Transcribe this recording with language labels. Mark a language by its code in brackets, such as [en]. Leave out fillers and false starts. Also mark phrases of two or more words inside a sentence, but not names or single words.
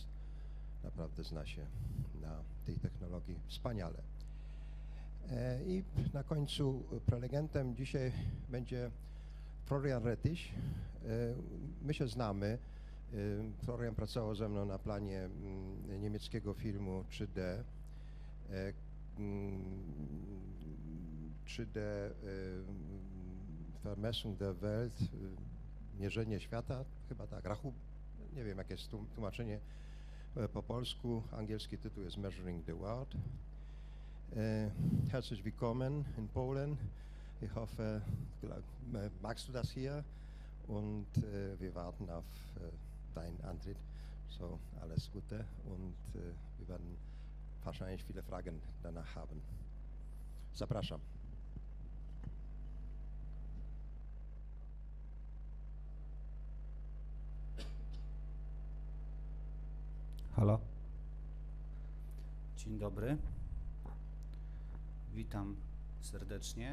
[pl] Naprawdę zna się na tej technologii wspaniale. I na końcu prelegentem dzisiaj będzie Florian Rettisch. My się znamy. Florian pracował ze mną na planie niemieckiego filmu 3D. 3D Vermessung der Welt, mierzenie świata, chyba tak, nie wiem jakie jest tłumaczenie po polsku, angielski tytuł jest Measuring the World. [de] Herzlich willkommen in Polen. Ich hoffe, magst du das hier? Und wir warten auf deinen Antritt. So, alles Gute und wir werden wahrscheinlich viele Fragen danach haben. [pl] Zapraszam. Halo. Dzień dobry. Witam serdecznie.